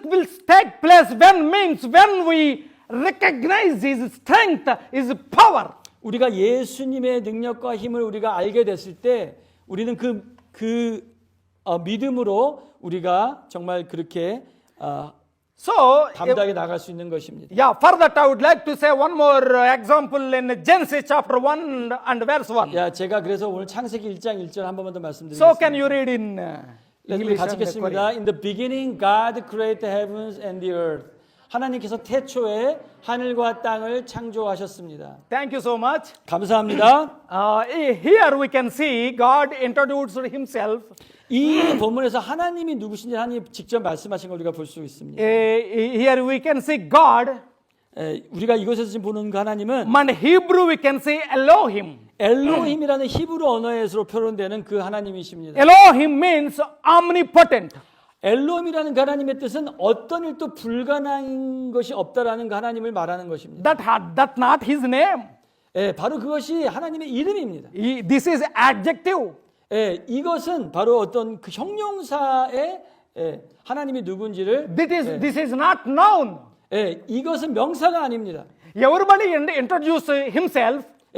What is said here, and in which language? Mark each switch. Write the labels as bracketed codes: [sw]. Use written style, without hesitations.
[en] Miracles will take place when we recognize his strength, his power. [ko] 우리가 예수님의 능력과 힘을 우리가 알게 됐을 때 우리는 믿음으로 우리가 정말 그렇게 [en] So, [ko] 담대하게 나갈 수 있는 것입니다. [en] yeah, for that I would like to say one more example in Genesis chapter 1 and verse 1. [ko] 야, 제가 그래서 오늘 창세기 1장 1절 한 번만 더 [en] So can you read in [ko] 우리 [en] English [ko] 같이 [en] and [ko] 읽겠습니다. [en] Korean? In the beginning, God created the heavens and the earth. [ko] 하나님께서 태초에 하늘과 땅을 창조하셨습니다. [en] Thank you so much. [ko] 감사합니다. [en] Here we can see God introduced himself. [ko] 이 본문에서 하나님이 누구신지 하나님이 직접 말씀하신 걸 우리가 볼 수 있습니다. [en] Here we can see God. [ko] 우리가 이곳에서 지금 보는 그 하나님은 [en] In Hebrew we can say Elohim. [ko] 엘로힘이라는 히브리 언어에서 표현되는 그 하나님이십니다. [en] Elohim means omnipotent. [ko] 엘로힘이라는 그 하나님의 뜻은 어떤 일도 불가능한 것이 없다라는 그 하나님을 말하는 것입니다. [en] That's not his name. [ko] 바로 그것이 하나님의 이름입니다. [en] This is adjective. [ko] 이것은 바로 어떤 그 형용사의 하나님이 누군지를 [en] This is not noun. [ko] 이것은 명사가 아닙니다. [en] Everybody introduce himself.